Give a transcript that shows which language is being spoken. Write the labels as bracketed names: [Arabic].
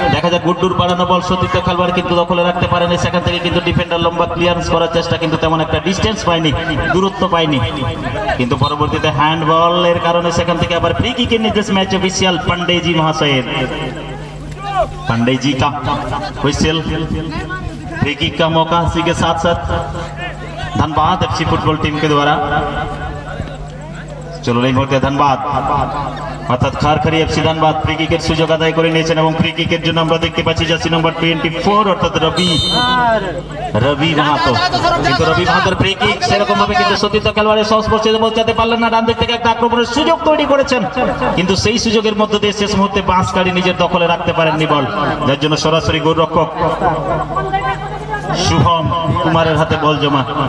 [Bangla] দেখা যাক গুড্ডুর বাড়ানো বল সতীর্থ খেলোয়াড় কিন্তু দখলে রাখতে পারেনি, সেখান থেকে কিন্তু ডিফেন্ডার লম্বা ক্লিয়ারেন্স করার চেষ্টা, কিন্তু তেমন একটা ডিস্টেন্স পায়নি, দূরত্ব পায়নি, কিন্তু পরবর্তীতে হ্যান্ড বলের কারণে সেখান থেকে আবার ফ্রি কিকের নির্দেশ ম্যাচ অফিসিয়াল পান্ডেজি [Hindi] महाशय पांडे जी का हुइसेल। फ्री किक का मौका इसी के साथ साथ धनबाद एफसी फुटबॉल टीम के द्वारा। चलो नहीं मुहूर्ते धनबाद [Bangla] অর্থাৎ খারখারি এফসি ধনবাদ ফ্রি কিকের সুযোগ আদায় করে নিয়েছেন, এবং ফ্রি কিকের জন্য আমরা দেখতে পাচ্ছি জার্সি নম্বর 24 অর্থাৎ রবি মাহাতো, কিন্তু রবি মাহাতোর ফ্রি কিক সেরকম ভাবে কিন্তু সতীর্থ খেলোয়াড়ের সংস্পর্শে পৌঁছাতে পারলেন না। ডান দিক থেকে একটা আক্রমণের সুযোগ তৈরি করেছেন, কিন্তু সেই সুযোগের মধ্যে দিয়ে শেষ মুহূর্তে বাঁশগাড়ি নিজের দখলে রাখতে পারেননি বল, যার জন্য সরাসরি গোলরক্ষক শুভম কুমারের হাতে বল জমা।